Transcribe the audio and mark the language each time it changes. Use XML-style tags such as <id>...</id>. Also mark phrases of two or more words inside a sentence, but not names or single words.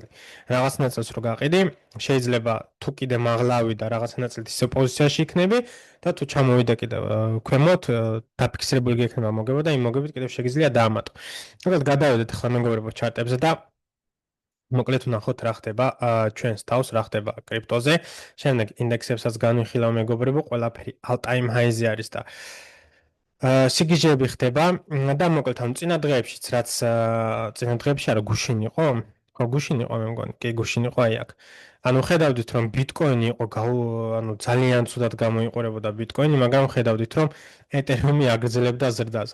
<ka>რაღაც ნაწილს რო გაყიდი, შეიძლება თუ კიდე მაღლავი და რაღაც ნაწილით ისე პოზიციაში იქნები და თუ ჩამოვიდე კიდევ ქვემოთ, დაფიქსირებული გექნება მოგება და იმ მოგებით კიდევ შეგიძლია დაამატო. მოკლედ გადავედეთ ახლა მეგობრებო ჩარტებზე და მოკლედ ვნახოთ რა ხდება ჩვენს თავს, რა ხდება კრიპტოზე. შემდეგ ინდექსებსაც განვიხილავ მეგობრებო, ყველაფერი</ka> <en>all time high-</en> <ka>ზე არის და სიგიჟეები ხდება და მოკლედ ამ წინა დღეებშიც, რაც წინა დღეებში არა გუშინ იყო? ხო, გუშინ იყო მე მგონი. კი, გუშინ იყო აი აქ. ანუ ხედავდით რომ ბიტკოინი იყო ანუ ძალიან ცუდად გამოიყურებოდა ბიტკოინი, მაგრამ ხედავდით რომ ეთერიუმი აგრძელებდა ზრდას.</ka>